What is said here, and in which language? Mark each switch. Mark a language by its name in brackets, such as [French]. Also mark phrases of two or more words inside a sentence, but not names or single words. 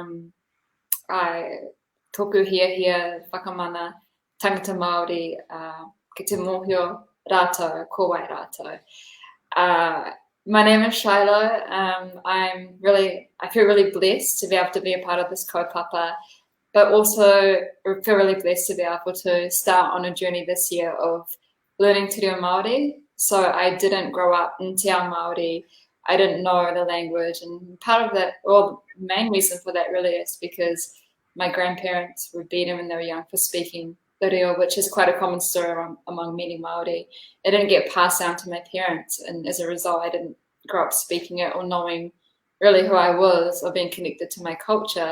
[Māori] tōku hia whakamana tangata Māori ki te mōhio rātou, ko wai rātou. [English] My name is Shilo. I feel really blessed to be able to be a part of this kaupapa, but also feel really blessed to be able to start on a journey this year of learning [Māori] te reo Māori. [English] So I didn't grow up in [Māori] te ao Māori. [English] I didn't know the language, and part of that, or the main reason for that really is because my grandparents were beaten when they were young for speaking the reo, which is quite a common story among many Māori. It didn't get passed down to my parents, and as a result, I didn't grow up speaking it or knowing really who I was or being connected to my culture.